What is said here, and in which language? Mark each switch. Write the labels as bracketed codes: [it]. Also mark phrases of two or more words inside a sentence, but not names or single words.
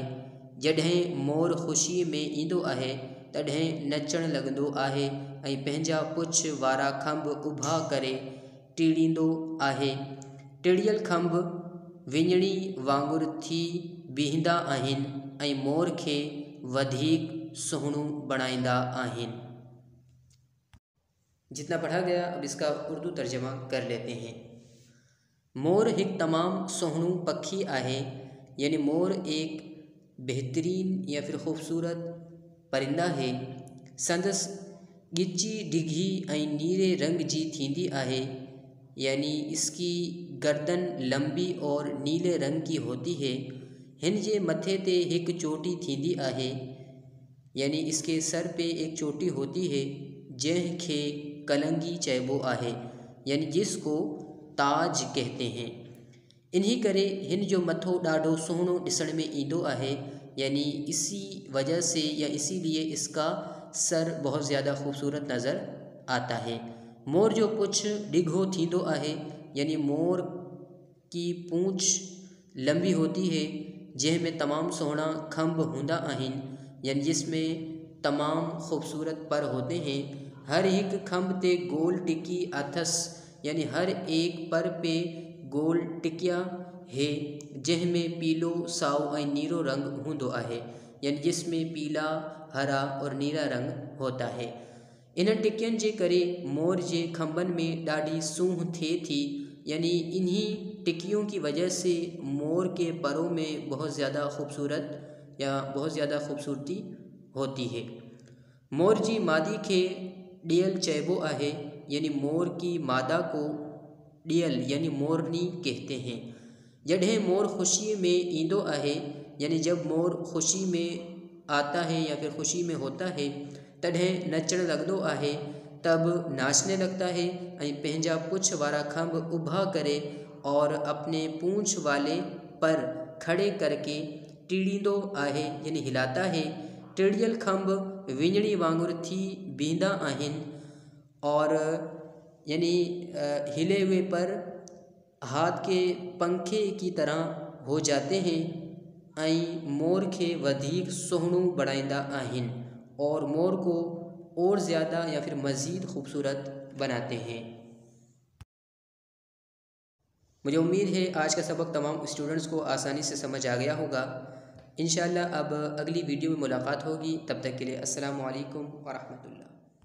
[sd] जॾहिं मोर ख़ुशीअ में ईंदो आहे तॾहिं नचणु लॻंदो आहे ऐं पंहिंजा पुछ वारा खंभ उभा करे टीड़ींदो आहे। टिड़ियल खंभ विञणी वांगुरु थी बीहंदा आहिनि ऐं मोर खे वधीक सुहिणो बणाईंदा आहिनि। [ur] جتنا پڑھا گیا اب اس کا اردو ترجمہ کر لیتے ہیں. [sd] मोर हिकु तमामु सुहिणो पखी आहे [ur] یعنی مور ایک بہترین یا پھر خوبصورت پرندہ ہے. [sd] संदसि ॻिची डिघी ऐं नीरे रंग जी थींदी आहे [ur] یعنی اس کی گردن لمبی اور نیلے رنگ کی ہوتی ہے. [sd] हिन जे मथे ते हिकु चोटी थींदी आहे [ur] یعنی اس کے سر پہ ایک چوٹی ہوتی ہے [sd] जंहिंखे कलंगी चइबो आहे [ur] یعنی جس کو تاج کہتے ہیں. [sd] इन्हीं करे हिन जो मथो ॾाढो सुहिणो ॾिसण में ईंदो आहे [ur] یعنی اسی وجہ سے یا اسی لیے اس کا سر بہت زیادہ خوبصورت نظر آتا ہے. [sd] मोर जो पुछ डिघो थींदो आहे [ur] یعنی مور کی پونچھ لمبی ہوتی ہے [sd] जंहिंमें तमामु सुहिणा खंभ हूंदा आहिनि [ur] یعنی جس میں تمام خوبصورت پر ہوتے ہیں. [sd] हर हिकु खंभ ते गोल टिकी अथसि [ur] یعنی ہر ایک پر پہ گول ٹکیا ہے [sd] जंहिंमें पीलो, साओ ऐं नीरो रंग हूंदो आहे [ur] یعنی جس میں پیلا، ہرا اور نیرا رنگ ہوتا ہے. [sd] इन्हनि टिकियुनि जे करे मोर जे खंभनि में ॾाढी सूंह थिए थी [ur] یعنی انہی ٹکیوں کی وجہ سے مور کے پروں میں بہت زیادہ خوبصورتی ہوتی ہے. [sd] मोर जी मादी खे ॾियल चइबो आहे [ur] یعنی مور کی مادہ کو ڈیل یعنی مورنی کہتے ہیں. [sd] जॾहिं मोर खुशी में ईंदो आहे [ur] یعنی جب مور خوشی میں آتا ہے یا پھر خوشی میں ہوتا ہے [sd] तॾहिं नचण लॻंदो आहे, [ur] تب ناچنے لگتا ہے [sd] ऐं पंहिंजा पुछ वारा खंभ उभा करे [ur] اور اپنے پونچھ والے پر کھڑے کرکے [sd] टीड़ींदो आहे [ur] یعنی ہلاتا ہے. [sd] टिड़ियल खंभ विञणी वांगुरु थी बीहंदा आहिनि [ur] اور یعنی ہلے ہوئے پر ہاتھ کے پنکھے کی طرح ہو جاتے ہیں [sd] ऐं मोर खे वधीक सुहिणो बणाईंदा आहिनि [ur] اور مور کو اور زیادہ یا پھر مزید خوبصورت بناتے ہیں. مجھے امید ہے آج کا سبق تمام اسٹوڈنٹس کو آسانی سے سمجھ آ گیا ہوگا. انشاءاللہ اب اگلی ویڈیو میں ملاقات ہوگی۔ تب تک کے لیے [ar] السلام عليكم ورحمة الله.